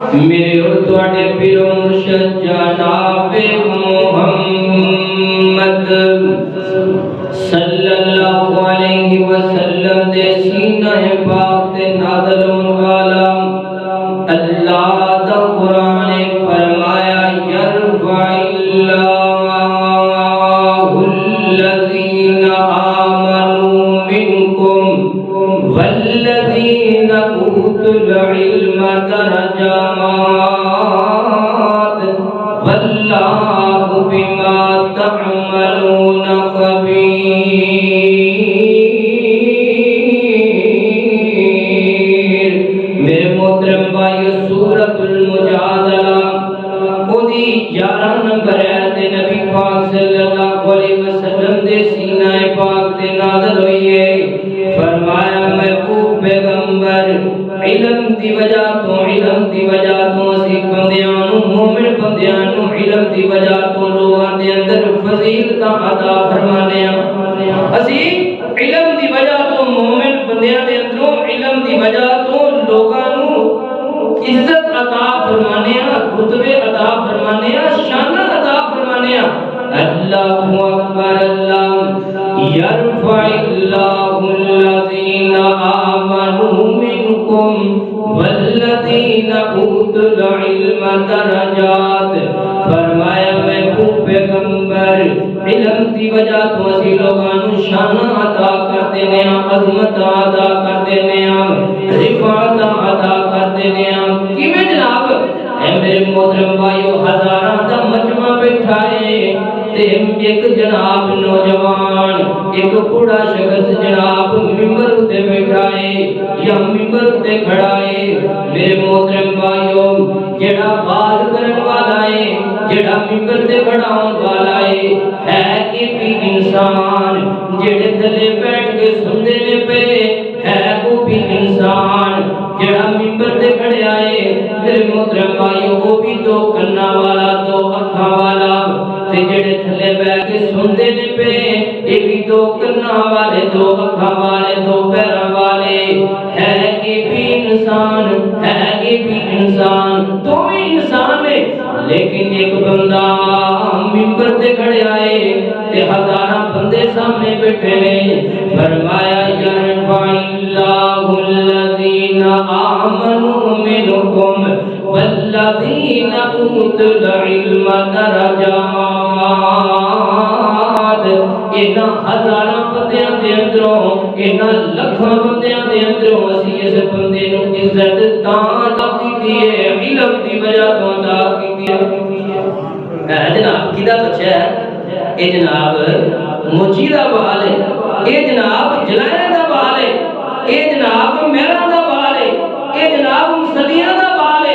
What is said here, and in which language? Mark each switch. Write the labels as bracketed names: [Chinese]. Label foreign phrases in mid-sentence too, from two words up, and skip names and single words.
[Punjabi] میرے اور تواڈے پیر و مرشد جناب محمد [Arabic] صلی اللہ علیہ وسلم [Punjabi] دے سینہ پاک تے نازل ہون والا اللہ دا قرآن فرمایا یرفع [Arabic] اللہ الذین آمنوا منکم والذین اوتوا العلم درجات واللہ بما تعملون خبیر۔ [Punjabi] میرے محترم بھائی، سورۃ المجادلہ اودی 11 نمبر آیت نبی پاک [Arabic] صلی اللہ علیہ وسلم [Punjabi] دے سینہ پاک تے نازل ہوئی ہے۔ فرمایا محبوب پیغمبر علم دی وجہ تو اسی بندیاں نوں مومن بندیاں نوں علم دی وجہ تو لوگاں دے اندر فضیلتاں عطا فرمانے ہاں۔ اسی علم دی وجہ تو مومن بندیاں دے اندروں علم دی وجہ تو لوگاں نوں عزت عطا فرمانے ہاں، رتبے عطا فرمانے ہاں، شاناں عطا فرمانے ہاں۔ [Arabic] اللہ اکبر، اللہ یرفع اللہ الذین آمنوا منکم والذین اوتوا العلم درجات۔ [Punjabi] فرمایا محبوب پیغمبر علم دی وجہ تو اسی لوگاں نوں شان عطا کر دینے ہاں، عظمت عطا کر دینے ہاں، رفعت عطا کر دینے ہاں۔ کیویں جناب؟ اے میرے محترم بھائیو، ہزاراں دا مجمع بیٹھا ہے تے ایک جناب نوجوان، ایک بوڑھا شخص جناب ممبر تے بیٹھا ہے یا ممبر تے کھڑا ہے۔ میرے محترم بھائیو، جڑا باز کرن والا ہے، جڑا ممبر تے کھڑا ہون والا ہے کہ بھی انسان، جڑے تھلے بیٹھ کے سندے نے پے ہے [Urdu] وہ بھی انسان، [Punjabi] جڑا ممبر تے کھڑیا ہے میرے محترم بھائیو وہ بھی دو کنا والا، دو اکھاں والا، تے جڑے تھلے بیٹھ کے سندے نے پے یہ بھی دو کنا والے، دو اکھاں والے، دو پیراں والے، ہے کہ بھی انسان، ہے کہ بھی انسان، دونوں انسان ہے۔ لیکن ایک بندہ ممبر تے کھڑیا ہے تے ہزاراں بندے سامنے بیٹھے نے۔ [Arabic] فرمایا یرفع اللہ الذین آمنوا منکم والذین اوتوا العلم درجات۔ [Punjabi] انہاں ہزاراں بندیاں دے اندروں، انہاں لکھاں بندیاں دے اندروں اسی اس بندے نوں عزت تاں عطا کیتی ہے، علم دی وجہ تو عطا کیتی ہے۔ جناب کدا بچہ ہے؟ اے جناب موچی دا بال ہے، اے جناب جلائے دا بال ہے، اے جناب میرا دا بال ہے، اے جناب مسلیاں دا بال ہے۔